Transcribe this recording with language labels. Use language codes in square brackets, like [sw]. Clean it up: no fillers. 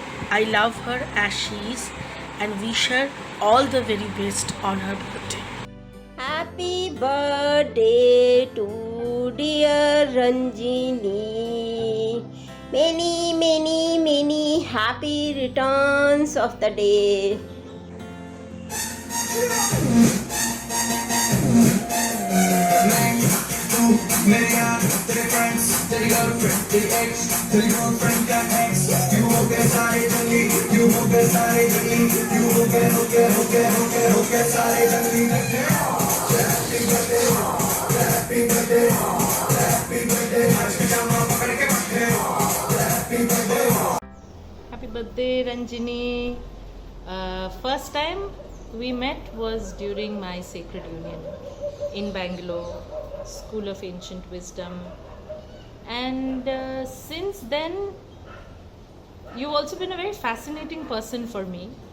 [en] I love her as she is and wish her all the very best on her birthday. Happy birthday to dear Ranjini. Many, many, many happy returns of the day. [hi] मेरे यार तेरे friends तेरी girlfriend तेरी x तेरी girlfriend का x you हो गए सारे जंगली यू हो गए सारे जंगली यू हो गए सारे जंगली happy birthday happy birthday happy birthday आज के जामा पकड़ के बैठे happy birthday [en] Happy birthday, Ranjini. First time we met was during my Sacred Union in Bangalore, School of Ancient Wisdom. And since then, you've also been a very fascinating person for me.